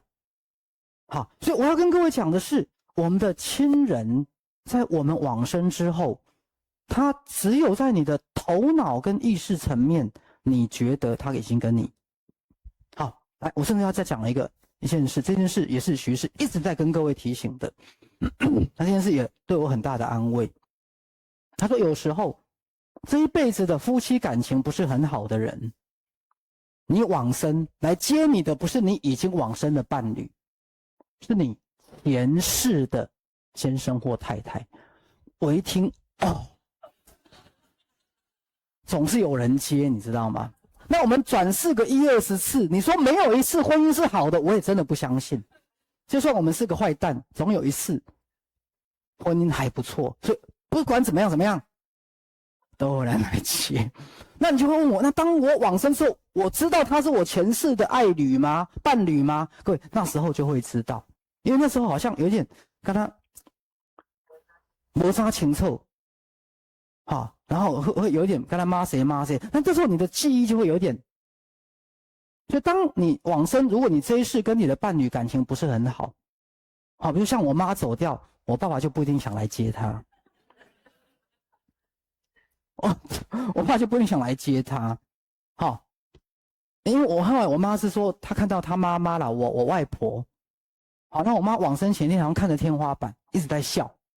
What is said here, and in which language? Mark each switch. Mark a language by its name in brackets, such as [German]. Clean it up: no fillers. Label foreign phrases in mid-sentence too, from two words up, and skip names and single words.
[Chinese] 好，所以我要跟各位講的是，我們的親人在我們往生之後，他只有在你的頭腦跟意識層面，你覺得他已經跟你好。來，我甚至要再講一件事，這件事也是徐氏一直在跟各位提醒的，那件事也對我很大的安慰。他說，有時候這一輩子的夫妻感情不是很好的人，你往生來接你的不是你已經往生的伴侶，是你前世的先生或太太。我一聽，哦，總是有人接，你知道嗎？那我們轉世個10-20次，你說沒有一次婚姻是好的，我也真的不相信。就算我們是個壞蛋，總有一次婚姻還不錯。所以不管怎麼樣，都有人來接。那你就會問我，那當我往生之後，我知道他是我前世的愛侶嗎？伴侶嗎？各位，那時候就會知道，因為那時候好像有點跟他摩擦情臭，好，然後會有一點跟他罵誰，那這時候你的記憶就會有點。所以當你往生，如果你這一世跟你的伴侶感情不是很好，好，比如像我媽走掉，我爸爸就不一定想來接她。我爸就不一定想來接他，好，因为我後來我媽是說，她看到她媽媽啦，我外婆，好，那我媽往生前天好像看着天花板，一直在笑，